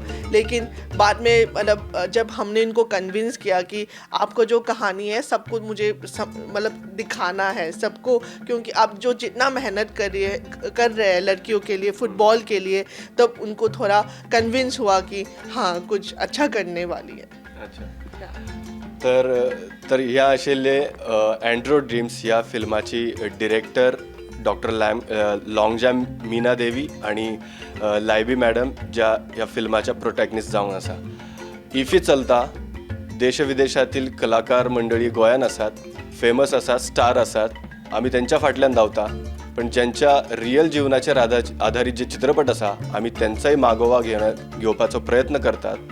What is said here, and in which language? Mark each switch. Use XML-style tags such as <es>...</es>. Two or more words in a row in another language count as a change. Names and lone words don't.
<hi>लेकिन बाद में मतलब जब हमने इनको कन्विंस किया कि आपको जो कहानी है सबको मुझे मतलब दिखाना है सबको, क्योंकि आप जो जितना मेहनत कर रहे हैं लड़कियों के लिए फुटबॉल के लिए, तब उनको थोड़ा कन्विंस हुआ कि हाँ कुछ अच्छा करने वाली है।</hi> <kok>अच्छा तर ह्या आशिल्ले अँड्रो ड्रीम्स ह्या फिल्माची डिरेक्टर डॉक्टर लॉंगजॅम मीना देवी आणि लायबी मॅडम ज्या ह्या फिल्माच्या प्रोटॅगनिस्ट जावन आसा। इफी चलता देशविदेशातील कलाकार मंडळी गोंयान आसात, फेमस आसात, स्टार आसात, आमी त्यांच्या फाटल्यान धांवता, पण ज्यांच्या रियल जीवनाचेर आधारित जे चित्रपट आसा आमी त्यांचाय मागोवा घेवपाचो प्रयत्न करतात।</kok>